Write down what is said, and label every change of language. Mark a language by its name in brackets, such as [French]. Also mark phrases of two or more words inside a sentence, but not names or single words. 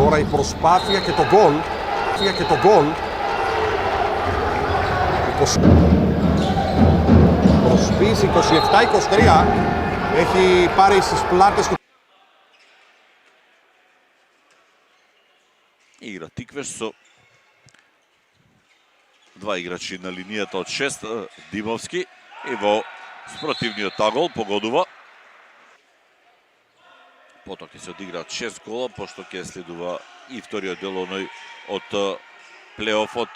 [Greek] προσπάθεια και τον γκολ. Προσποίηση 27-23. Έχει πάρει στις πλάτες του. [Macedonian] Игра Тиквеш со два играчи на линијата од 6, Димовски и во спротивниот агол погодува. Потоа ќе се одиграат 6 гола, пошто ќе следува и вториот дел оној од плейофот.